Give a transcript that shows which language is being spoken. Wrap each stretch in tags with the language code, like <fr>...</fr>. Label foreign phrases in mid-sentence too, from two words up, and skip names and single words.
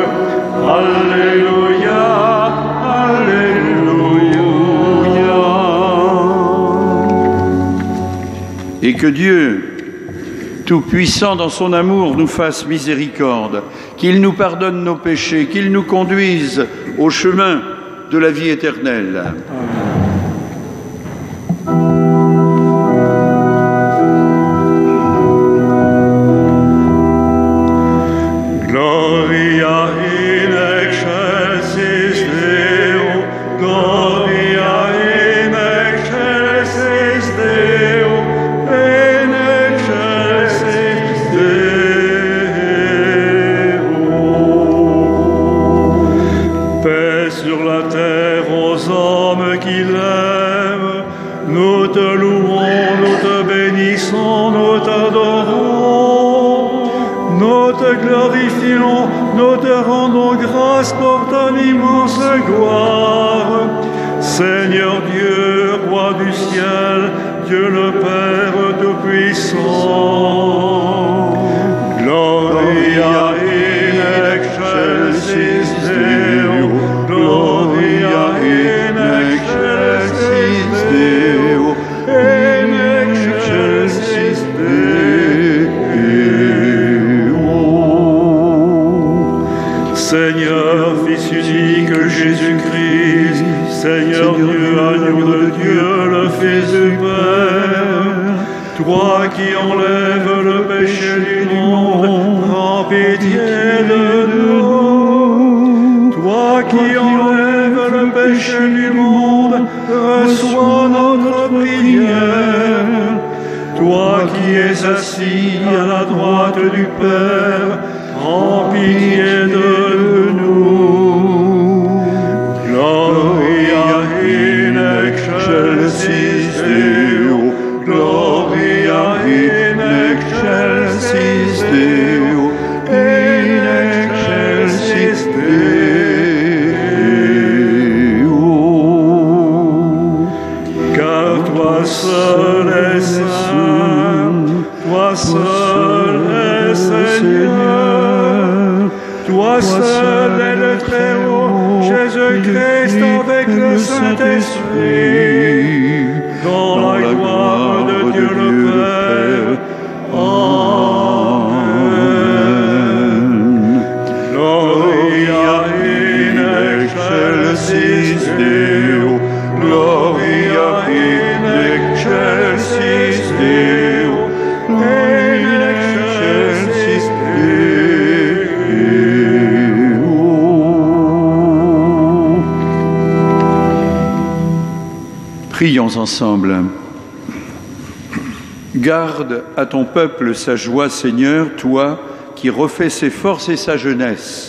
<fr>Alléluia, Alléluia. Et que Dieu, Tout-Puissant dans son amour, nous fasse miséricorde, qu'il nous pardonne nos péchés, qu'il nous conduise au chemin de la vie éternelle.</fr> <la>Gloria in excelsis Deo, Gloria in excelsis Deo, in excelsis Deo.</la> <fr>Paix sur la terre aux hommes qui l'aiment, nous te louons, nous te bénissons, nous t'adorons, nous te glorifions, nous te rendons grâce pour ton immense gloire. Seigneur Dieu, Roi du ciel, Dieu le Père Tout-Puissant.</fr> <la>Gloria in excelsis Deo, Gloria in excelsis Deo, in excelsis Deo.</la> <fr>Seigneur, Fils unique Jésus-Christ, Seigneur Dieu, agneau de Dieu, le Fils du Père, toi qui enlèves le péché du monde, prends pitié de nous. Toi qui enlèves le péché du monde, reçois notre prière. Toi qui es assis à la droite du Père, prends pitié de nous.</fr> <la>Gloria in excelsis Deo, Gloria in excelsis Deo, in excelsis Deo.</la> <fr>Car toi seul es saint, toi seul es Seigneur, toi seul est le Très-Haut, Jésus-Christ avec le Saint-Esprit, dans la gloire de Dieu le Père. Amen.</fr> <la>Gloria in excelsis Deo, Gloria in excelsis Deo, in excelsis Deo.</la> <fr>Prions ensemble. Garde à ton peuple sa joie, Seigneur, toi qui refais ses forces et sa jeunesse.</fr>